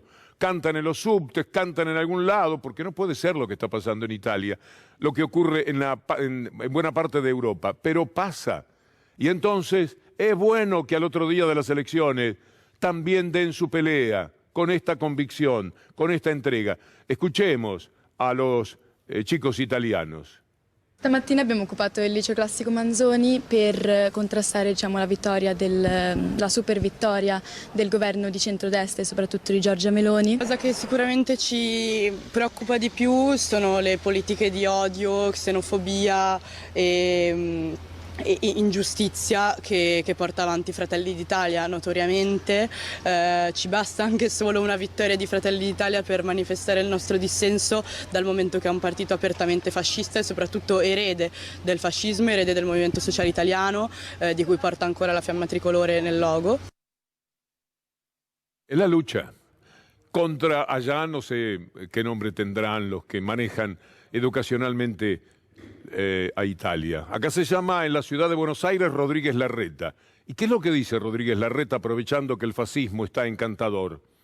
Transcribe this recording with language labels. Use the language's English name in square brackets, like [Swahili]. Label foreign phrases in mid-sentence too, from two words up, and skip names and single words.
[Spanish] Cantan en los subtes, cantan en algún lado, porque no puede ser lo que está pasando en Italia, lo que ocurre en buena parte de Europa, pero pasa. Y entonces es bueno que al otro día de las elecciones también den su pelea con esta convicción, con esta entrega. Escuchemos a los chicos italianos. [Italian] Stamattina abbiamo occupato il liceo classico Manzoni per contrastare, diciamo, la super vittoria del governo di centrodestra e soprattutto di Giorgia Meloni. La cosa che sicuramente ci preoccupa di più sono le politiche di odio, xenofobia e ingiustizia che porta avanti Fratelli d'Italia notoriamente. Ci basta anche solo una vittoria di Fratelli d'Italia per manifestare il nostro dissenso, dal momento che è un partito apertamente fascista e soprattutto erede del fascismo, erede del Movimento Sociale Italiano, di cui porta ancora la fiamma tricolore nel logo. [Spanish] Es la lucha contra, allá no sé qué nombre tendrán los que manejan educacionalmente a Italia. Acá se llama, en la ciudad de Buenos Aires, Rodríguez Larreta. ¿Y qué es lo que dice Rodríguez Larreta aprovechando que el fascismo está encantador?